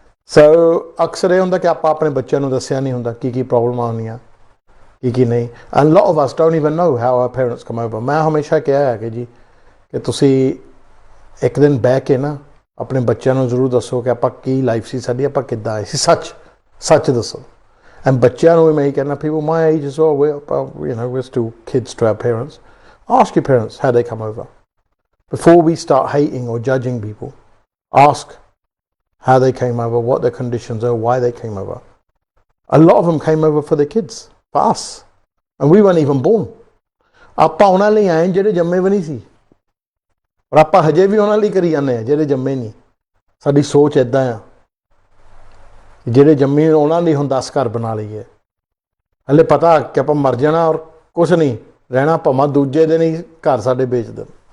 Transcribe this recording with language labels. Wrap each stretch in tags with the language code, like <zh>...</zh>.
<pa>ਸੋ ਅਕਸਰ ਇਹ ਹੁੰਦਾ ਕਿ ਆਪਾਂ ਆਪਣੇ ਬੱਚਿਆਂ ਨੂੰ ਦੱਸਿਆ ਨਹੀਂ ਹੁੰਦਾ ਕੀ ਪ੍ਰੋਬਲਮਾਂ ਹੁੰਦੀਆਂ, ਕੀ ਨਹੀਂ।</pa> <en>And lot of us don't even know how our parents come over.</en> <pa>ਮੈਂ ਹਮੇਸ਼ਾ ਕਿਹਾ ਹੈ ਕਿ ਜੀ ਕਿ ਤੁਸੀਂ ਇੱਕ ਦਿਨ ਬਹਿ ਕੇ ਨਾ ਆਪਣੇ ਬੱਚਿਆਂ ਨੂੰ ਜ਼ਰੂਰ ਦੱਸੋ ਕਿ ਆਪਾਂ ਕੀ ਲਾਈਫ ਸੀ ਸਾਡੀ, ਆਪਾਂ ਕਿੱਦਾਂ ਆਏ ਸੀ, ਸੱਚ ਦੱਸੋ।</pa> <en>and</en> <pa>ਬੱਚਿਆਂ ਨੂੰ ਮੈਂ ਇਹੀ ਕਹਿਣਾ,</pa> <en>people my age as well, we're still kids to our parents. Ask your parents how they come over. Before we start hating or judging people, ask how they came over, what their conditions are, why they came over. A lot of them came over for their kids, for us. And we weren't even born.</en> <pa>ਆਪਾਂ ਉਹਨਾਂ ਲਈ ਆਏ ਜਿਹੜੇ ਜੰਮੇ ਵੀ ਨਹੀਂ ਸੀ, ਪਰ ਆਪਾਂ ਹਜੇ ਵੀ ਉਹਨਾਂ ਲਈ ਕਰੀ ਜਾਂਦੇ ਹਾਂ ਜਿਹੜੇ ਜੰਮੇ ਨਹੀਂ। ਸਾਡੀ ਸੋਚ ਇੱਦਾਂ ਆ, ਜਿਹੜੇ ਜੰਮੇ ਉਹਨਾਂ ਲਈ ਹੁਣ 10 ਘਰ ਬਣਾ ਲਈਏ। ਹਲੇ ਪਤਾ ਕਿ ਆਪਾਂ ਮਰ ਜਾਣਾ ਔਰ ਕੁਛ ਨਹੀਂ ਰਹਿਣਾ, ਭਾਵੇਂ ਦੂਜੇ ਦਿਨ ਹੀ ਘਰ ਸਾਡੇ ਵੇਚ ਦੇਣ।</pa>